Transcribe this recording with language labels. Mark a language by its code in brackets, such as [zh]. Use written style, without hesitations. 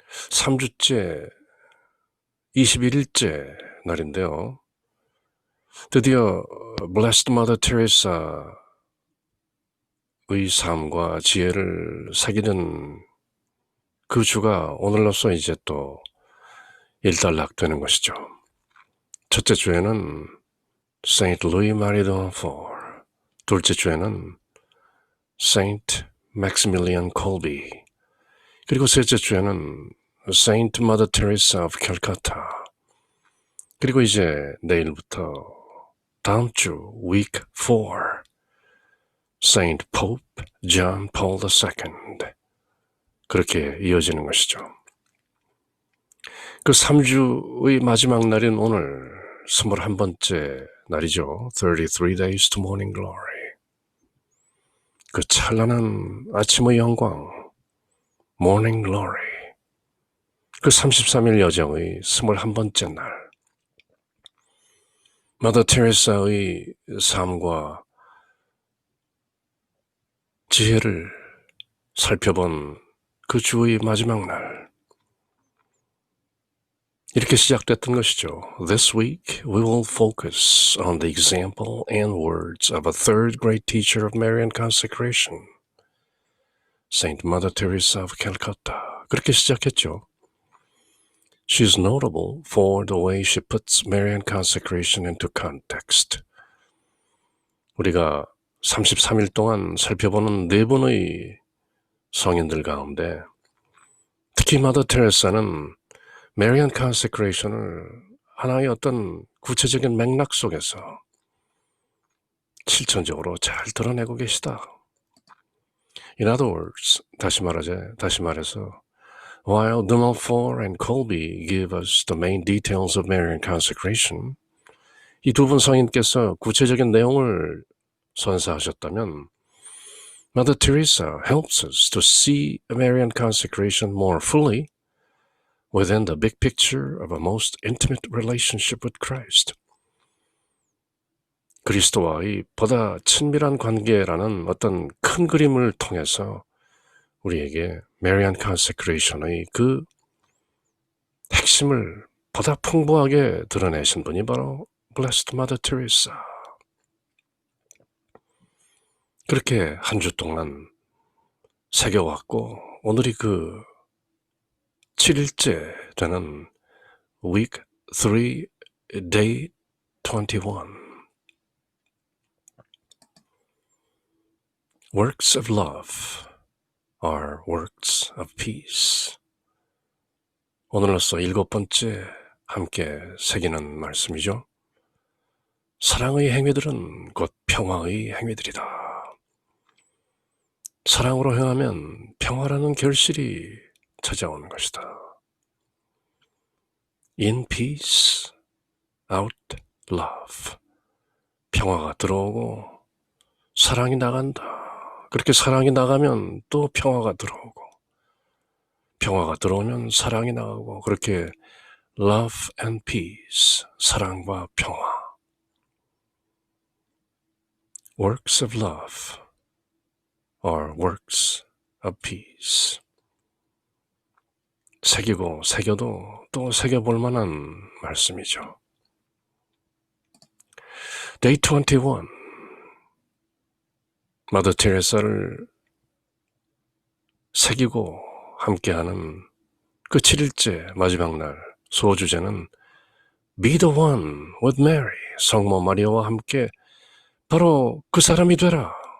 [ko] 3주째 21일째 날인데요. 드디어 Blessed Mother Teresa의 삶과 지혜를 새기는 그 주가 오늘로써 이제 또 일단락되는 것이죠. 첫째 주에는 Saint Louis Marie de Montfort, 둘째 주에는 Saint Maximilian Kolbe, 그리고 셋째 주에는 Saint Mother Teresa of Calcutta, 그리고 이제 내일부터 다음 주 Week 4, Saint Pope John Paul II, 그렇게 이어지는 것이죠. 그 3주의 마지막 날인 오늘 21번째 날이죠. [en] 33 days to morning glory. [ko] 그 찬란한 아침의 영광, [en] morning glory. [ko] 그 33일 여정의 21번째 날. 마더 테레사의 삶과 지혜를 살펴본 그 주의 마지막 날. 이렇게 시작됐던 것이죠. [en] This week we will focus on the example and words of a third great teacher of Marian consecration, Saint Mother Teresa of Calcutta. [ko] 그렇게 시작했죠. [en] She is notable for the way she puts Marian consecration into context. [ko] 우리가 33일 동안 살펴보는 네 분의 성인들 가운데 특히 마더 테레사는 Marian consecration을 하나의 어떤 구체적인 맥락 속에서 실천적으로 잘 드러내고 계시다. [en] In other words, [ko] 다시 말해서 [en] while de Montfort and Colby give us the main details of Marian consecration, [ko] 이 두 분 성인께서 구체적인 내용을 선사하셨다면 [en] Mother Teresa helps us to see Marian consecration more fully within the big picture of a most intimate relationship with Christ. [ko] 그리스도와의 보다 친밀한 관계라는 어떤 큰 그림을 통해서 우리에게 Marian consecration의 그 핵심을 보다 풍부하게 드러내신 분이 바로 Blessed Mother Teresa. 그렇게 한 주 동안 새겨왔고 오늘이 그 7일째 되는 Week 3, Day 21. [en] Works of love are works of peace. [ko] 오늘로써 7번째 함께 새기는 말씀이죠. 사랑의 행위들은 곧 평화의 행위들이다. 사랑으로 행하면 평화라는 결실이 찾아오는 것이다. [en] In peace, out love. [ko] 평화가 들어오고 사랑이 나간다. 그렇게 사랑이 나가면 또 평화가 들어오고 평화가 들어오면 사랑이 나가고 그렇게 [en] love and peace, [ko] 사랑과 평화. [en] Works of love are works of peace. [ko] 새기고 새겨도 또 새겨볼 만한 말씀이죠. [en] Day 21. [ko] 마더 테레사를 새기고 함께하는 그 7일째 마지막 날 소주제는 [en] Be the one with Mary, [ko] 성모 마리아와 함께 바로 그 사람이 되라.